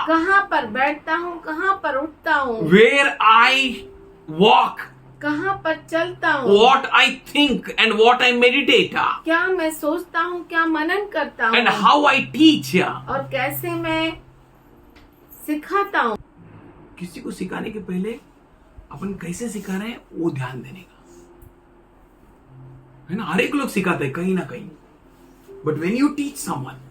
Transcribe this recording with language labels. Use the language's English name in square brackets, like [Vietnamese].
[Hindi] कहाँ पर बैठता हूँ कहाँ पर उठता हूँ। [English] Where I walk. [Hindi] कहाँ पर चलता हूँ। [English] What I think and what I meditate. [Hindi] क्या मैं सोचता हूँ क्या मनन करता हूँ। [English] And how I teach. [Hindi] और कैसे मैं सिखाता हूँ। किसी को सिखाने के पहले अपन कैसे सिखा रहे हैं वो ध्यान देने का है ना। हर एक लोग सिखाते हैं कहीं ना कहीं, [English] but when you teach someone,